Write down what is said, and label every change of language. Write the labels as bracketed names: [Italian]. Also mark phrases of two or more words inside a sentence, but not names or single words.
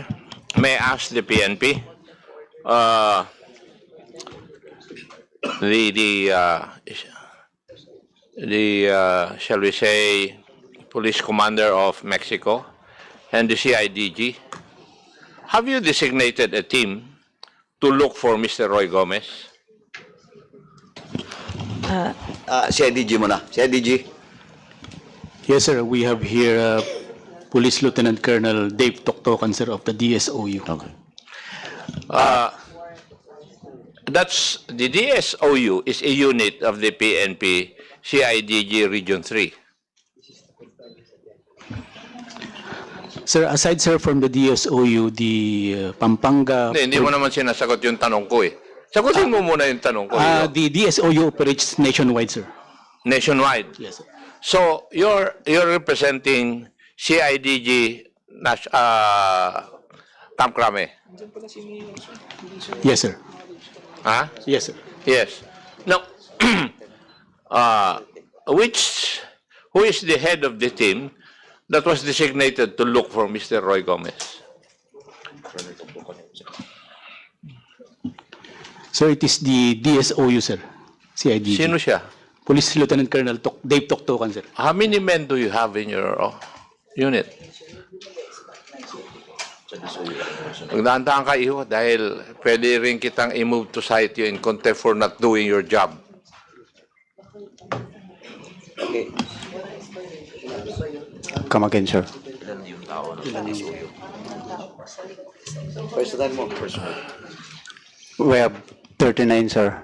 [English] May I ask the PNP, shall we say, police commander of Mexico and the CIDG, have you designated a team to look for Mr. Roy Gomez? [Filipino] CIDG muna. CIDG. [English] Yes, sir. We have here Police Lieutenant Colonel Dave Toktokan, sir, of the DSOU. Okay. That's the DSOU is a unit of the PNP CIDG Region 3. Sir, aside, sir, from the DSOU, the Pampanga... [Filipino] Hindi mo naman sinasagot yung tanong ko eh. Sagutin mo muna yung tanong ko. [English] The DSOU operates nationwide, sir. Nationwide. Yes, sir. So you're representing CIDG Camp Crame. Yes, sir. Huh? Yes, sir. Yes. Now, who is the head of the team that was designated to look for Mr. Roy Gomez? Sir, it is the DSOU, sir. CIDG. [Filipino] Sino siya? [English] Police Lieutenant Colonel Dave Toktokan, sir. How many men do you have in your unit? [Filipino] Magdahan-dahan ka, iho, dahil pwede rin kitang i-move [English] to cite you in contempt for not doing your job. Come again, sir. [Filipino] Personal mo. [English] We have 39, sir.